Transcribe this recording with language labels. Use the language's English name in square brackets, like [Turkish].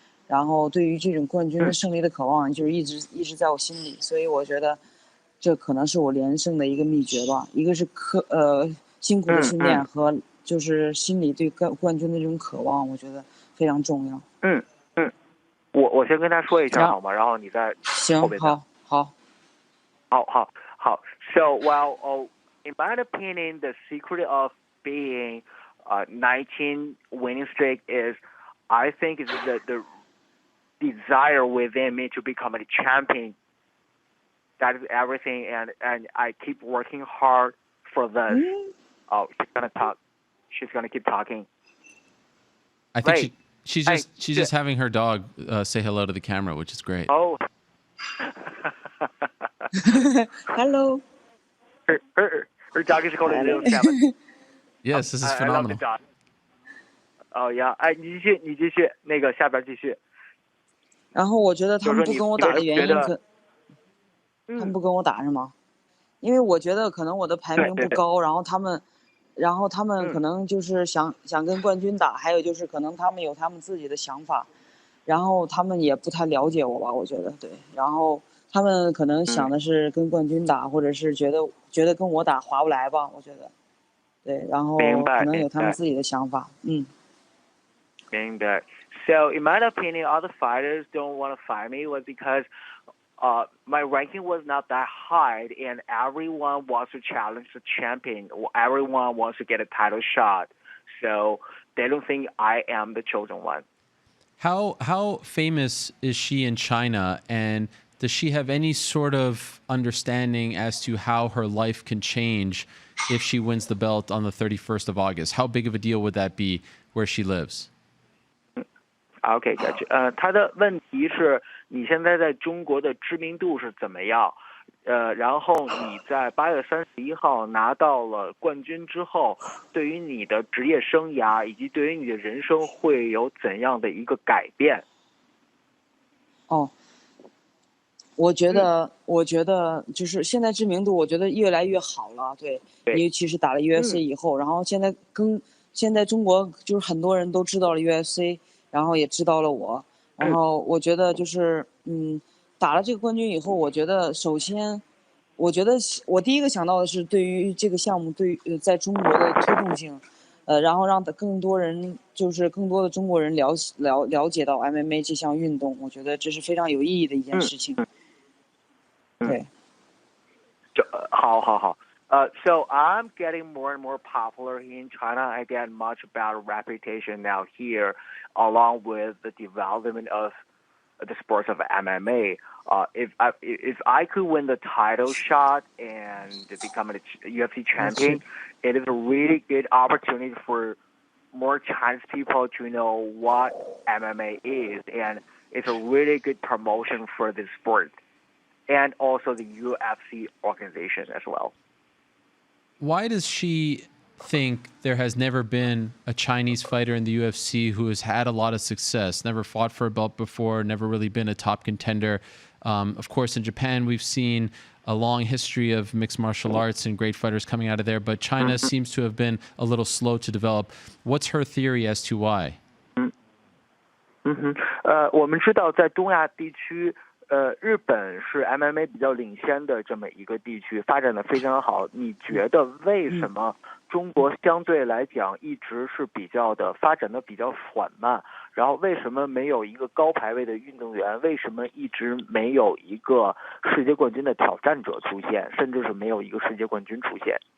[Chinese] 然后对于这种冠军的胜利的渴望，就是一直在我心里，所以我觉得这可能是我连胜的一个秘诀吧。一个是辛苦的训练和就是心里对冠军的这种渴望，我觉得非常重要。我先跟他说一下好吗？然后你再行，好。 [English] So, well, in my opinion, the secret of being 19 winning streak is, I think, is the desire within me to become a champion. That is everything, and I keep working hard for this. Oh, she's gonna talk. She's gonna keep talking. I think she's just having her dog say hello to the camera, which is great. Oh. Hello. Her dog is called a little Kevin. Yes, this is phenomenal. I love the dog. Oh yeah. [Chinese] 哎，你继续，那个下边继续。然后我觉得他们不跟我打的原因他们不跟我打是吗？因为我觉得可能我的排名不高，然后他们可能就是想跟冠军打，还有就是可能他们有他们自己的想法，然后他们也不太了解我吧，我觉得对，然后他们可能想的是跟冠军打，或者是觉得跟我打划不来吧，我觉得，对，然后可能有他们自己的想法，明白。 [English] So, in my opinion, other fighters don't want to fight me was because my ranking was not that high, and everyone wants to challenge the champion. Everyone wants to get a title shot, so they don't think I am the chosen one. How famous is she in China, and does she have any sort of understanding as to how her life can change if she wins the belt on the 31st of August? How big of a deal would that be where she lives? [Chinese] OK， 他的问题是你现在在中国的知名度是怎么样？然后你在8月31号拿到了冠军之后，对于你的职业生涯以及对于你的人生会有怎样的一个改变？哦，我觉得就是现在知名度，我觉得越来越好了，对，尤其是打了 UFC 以后，然后现在中国就是很多人都知道了 UFC。然后也知道了我，然后我觉得就是打了这个冠军以后，我觉得首先，我觉得我第一个想到的是对于这个项目在中国的推动性，然后让更多人就是更多的中国人了解到 MMA 这项运动，我觉得这是非常有意义的一件事情。对。好。 [English] So I'm getting more and more popular in China. I get much better reputation now here, along with the development of the sports of MMA. If I could win the title shot and become a UFC champion, it is a really good opportunity for more Chinese people to know what MMA is, and it's a really good promotion for the sport, and also the UFC organization as well. Why does she think there has never been a Chinese fighter in the UFC who has had a lot of success, never fought for a belt before, never really been a top contender. Of course, in Japan, we've seen a long history of mixed martial arts and great fighters coming out of there, but China seems to have been a little slow to develop. What's her theory as to why? [Chinese] 我们知道在东亚地区，日本是 MMA 比较领先的这么一个地区，发展的非常好。你觉得为什么中国相对来讲一直是比较的发展的比较缓慢？然后为什么没有一个高排位的运动员？为什么一直没有一个世界冠军的挑战者出现，甚至是没有一个世界冠军出现？